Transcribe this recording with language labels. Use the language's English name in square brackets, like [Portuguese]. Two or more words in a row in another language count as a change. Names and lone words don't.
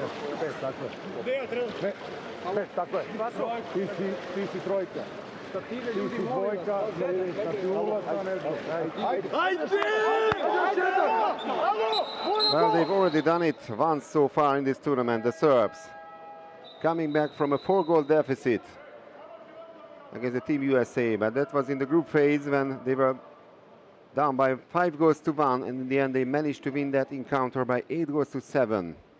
[Serbian] 5, tako je. 5, tako je. Ti si trojka. Ti si dvojka, znači ulaz, [English] Well, they've already done it once so far in this tournament, the Serbs. Coming back from a 4-goal deficit against the Team USA, but that was in the group phase when they were down by 5-1, and in the end they managed to win that encounter by 8-7.